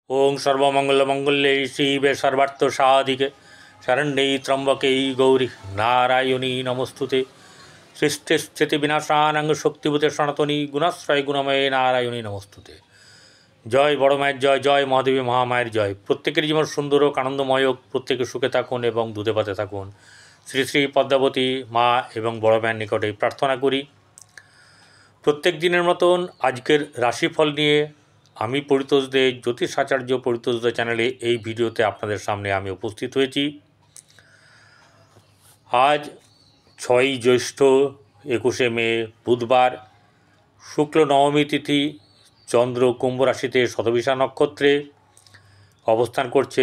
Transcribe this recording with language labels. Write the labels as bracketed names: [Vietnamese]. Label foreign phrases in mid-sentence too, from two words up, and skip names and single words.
[Sanskrit] ओं सर्वमंगलमंगल्ये शिवे सर्वार्थसाधिके शरण्ये त्र्यंबके गौरी नारायणी नमस्तुते सृष्टिस्थितिविनाशानां शक्तिभूते सनातनी गुणाश्रय गुणमये नारायणी नमस्तुते। [Bangla] জয় বড় মায়ের জয়, জয় মহাদেবী মহামায়ের জয়। প্রত্যেকের জীবন সুন্দর আর আনন্দময় হোক, প্রত্যেকে সুখে থাকুন এবং দুধে ভাতে থাকুন। শ্রী শ্রী পদ্মাবতী মা এবং বড় মায়ের নিকটে প্রার্থনা করি প্রত্যেক দিনের মতন আজকের রাশিফল নিয়ে আমি পরিতোষ দে জ্যোতিষ আচার্য পরিতোষ দে চ্যানেলে এই ভিডিওতে আপনাদের সামনে আমি উপস্থিত হয়েছি। আজ 6ই জ্যৈষ্ঠ 21শে মে বুধবার, শুক্ল নবমী তিথি, চন্দ্র কুম্ভ রাশিতে শতবিশা নক্ষত্রে অবস্থান করছে।